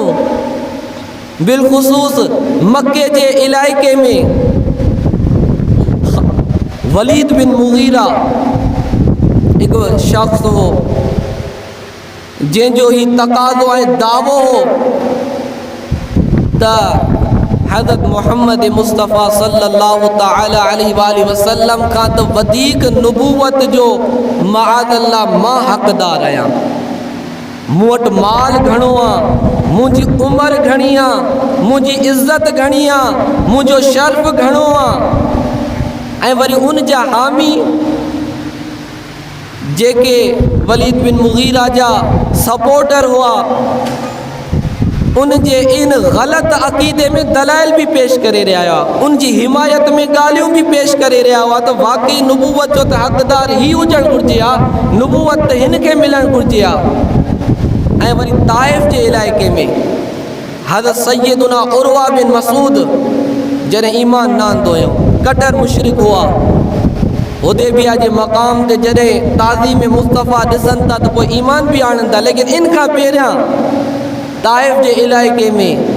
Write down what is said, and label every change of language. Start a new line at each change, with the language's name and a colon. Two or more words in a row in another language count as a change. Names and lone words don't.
Sindhi: बिलख़ुसूस मक्के जे इलाइक़े में वलीद बिन मुगीरा हिकु शख़्स हो जंहिंजो ही तक़ाज़ो ऐं दावो हो त हज़रत मोहम्मद मुस्तफ़ा
Arabic: صلى الله تعالى عليه وسلم
Sindhi: खां त वधीक नबूवत जो मआज़ल्लाह मां हक़दार आहियां। मूं वटि माल घणो आहे, मुंहिंजी उमिरि घणी आहे, मुंहिंजी इज़त घणी आहे, मुंहिंजो शर्फ़ घणो आहे। ऐं वरी उन जा हामी जेके वलीद बिन मुगीरा जा सपोर्टर हुआ, उन जे इन ग़लत अक़ीदे में दलाइल भी पेश करे रहा हुआ, उन जी हिमायत में ॻाल्हियूं भी पेश करे रहा हुआ त वाकई नुबूवत जो त हक़दार ही हुजणु घुरिजे हा, नुबूवत त हिन खे मिलणु घुरिजे हा। ऐं वरी ताइफ़ जे इलाइक़े में हज़रत सैयदुना उरवा बिन मसूद जॾहिं ईमान न आंदो हुयो, कटर मुशरिक हुआ, हुदैबिया जे मक़ाम ते जॾहिं ताज़ीम मुस्तफ़ा ॾिसनि था त पोइ ईमान भी आणनि था, लेकिन इन खां पहिरियां ताइफ़ जे इलाइक़े में